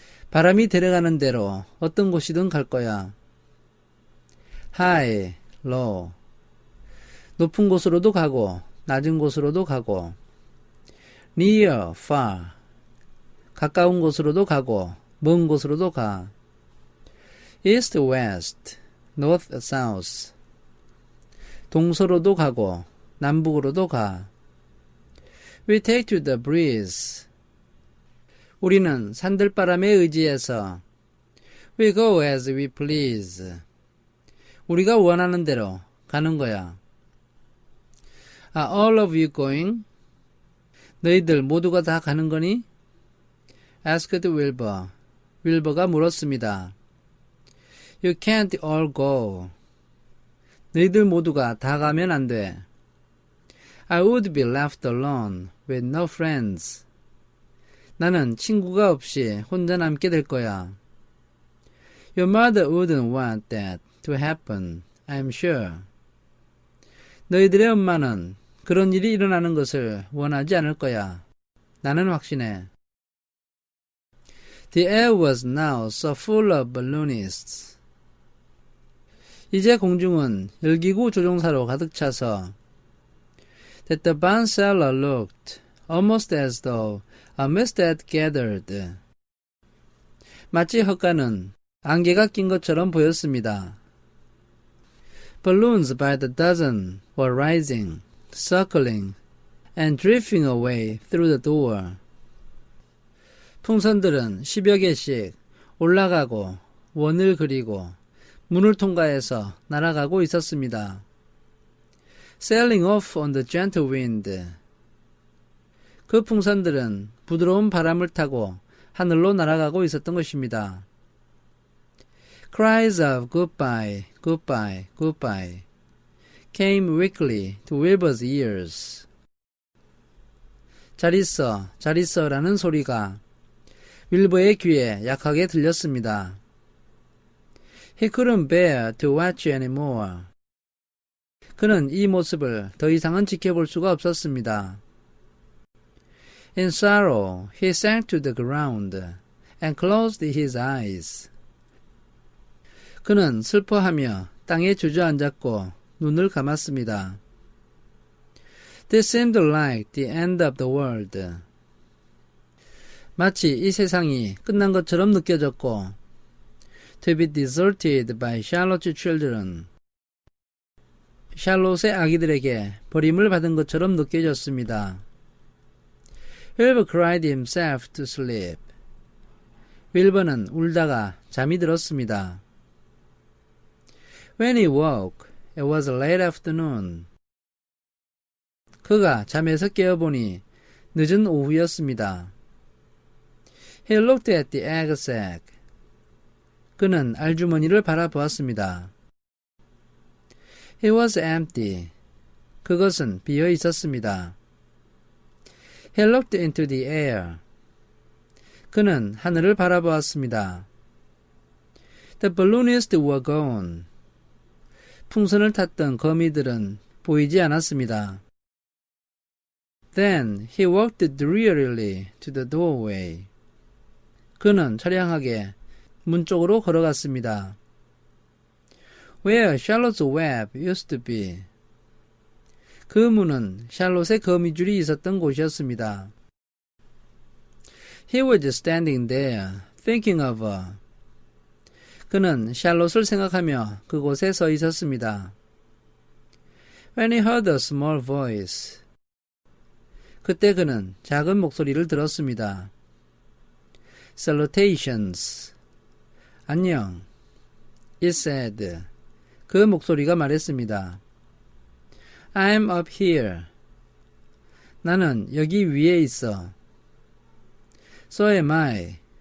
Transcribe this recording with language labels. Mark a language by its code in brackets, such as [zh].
[ko] 바람이 데려가는 대로 어떤 곳이든 갈 거야. [en] High, low. [ko] 높은 곳으로도 가고 낮은 곳으로도 가고 [en] near, far. [ko] 가까운 곳으로도 가고 먼 곳으로도 가. [en] East, west, north, south. [ko] 동서로도 가고 남북으로도 가. [en] We take to the breeze. [ko] 우리는 산들바람에 의지해서 [en] We go as we please. [ko] 우리가 원하는 대로 가는 거야. [en] Are all of you going? [ko] 너희들 모두가 다 가는 거니? [en] asked Wilbur. [ko] 윌버가 물었습니다. [en] You can't all go. [ko] 너희들 모두가 다 가면 안 돼. [en] I would be left alone with no friends. [ko] 나는 친구가 없이 혼자 남게 될 거야. [en] Your mother wouldn't want that to happen, I'm sure. [ko] 너희들의 엄마는 그런 일이 일어나는 것을 원하지 않을 거야. 나는 확신해. [en] The air was now so full of balloonists. [ko] 이제 공중은 열기구 조종사로 가득 차서 [en] that the barn cellar looked almost as though a mist had gathered. [ko] 마치 헛간은 안개가 낀 것처럼 보였습니다. [en] Balloons by the dozen were rising, circling, and drifting away through the door. [ko] 풍선들은 10여 개씩 올라가고 원을 그리고 문을 통과해서 날아가고 있었습니다. [en] Sailing off on the gentle wind. [ko] 그 풍선들은 부드러운 바람을 타고 하늘로 날아가고 있었던 것입니다. [en] Cries of goodbye, goodbye, goodbye came weakly to Wilbur's ears. [ko] 잘 있어, 잘 있어라는 소리가 윌버의 귀에 약하게 들렸습니다. [en] He couldn't bear to watch anymore. [ko] 그는 이 모습을 더 이상은 지켜볼 수가 없었습니다. [en] In sorrow, he sank to the ground and closed his eyes. [ko] 그는 슬퍼하며 땅에 주저앉았고 눈을 감았습니다. [en] This seemed like the end of the world. [ko] 마치 이 세상이 끝난 것처럼 느껴졌고, [en] to be deserted by Charlotte's children. [ko] 샬롯의 아기들에게 버림을 받은 것처럼 느껴졌습니다. [en] Wilbur cried himself to sleep. [ko] 윌버는 울다가 잠이 들었습니다. [en] When he woke, it was late afternoon. [ko] 그가 잠에서 깨어보니 늦은 오후였습니다. [en] He looked at the egg sack. [ko] 그는 알주머니를 바라보았습니다. [en] It was empty. [ko] 그것은 비어 있었습니다. [en] He looked into the air. [ko] 그는 하늘을 바라보았습니다. [en] The balloonists were gone. [ko] 풍선을 탔던 거미들은 보이지 않았습니다. [en] Then he walked drearily to the doorway. [ko] 그는 처량하게 문 쪽으로 걸어갔습니다. [en] Where Charlotte's web used to be. [ko] 그 문은 샬롯의 거미줄이 있었던 곳이었습니다. [en] He was standing there, thinking of her. [ko] 그는 샬롯을 생각하며 그곳에 서 있었습니다. [en] When he heard a small voice. [ko] 그때 그는 작은 목소리를 들었습니다. [en] Salutations. [ko] 안녕. [en] It said. [ko] 그 목소리가 말했습니다. [en] I'm up here. [ko] 나는 여기 위에 있어. [en] So am I.